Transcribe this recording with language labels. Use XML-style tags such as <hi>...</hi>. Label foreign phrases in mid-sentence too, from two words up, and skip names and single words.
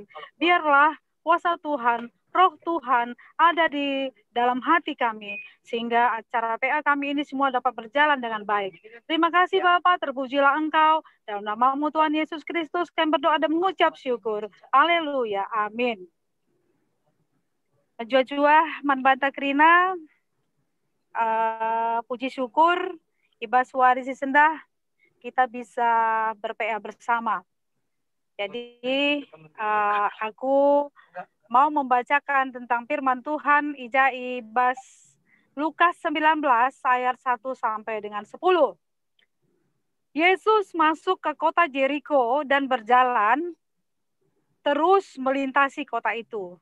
<id>Biarlah kuasa Tuhan, roh Tuhan ada di dalam hati kami, sehingga acara PA kami ini semua dapat berjalan dengan baik. Terima kasih Bapak, terpujilah Engkau. Dalam nama-Mu Tuhan Yesus Kristus kami berdoa dan mengucap syukur.</id> <btx>Haleluya, amin. Jua-jua manbanta krina,</btx> <id>puji syukur</id> <btx>Iba Suwarisi Sendah</btx> <id>kita bisa ber-PA bersama. Jadi aku mau membacakan tentang firman Tuhan Ibas Lukas 19 ayat 1 sampai dengan 10. Yesus masuk ke kota Jericho dan berjalan terus melintasi kota itu.</id>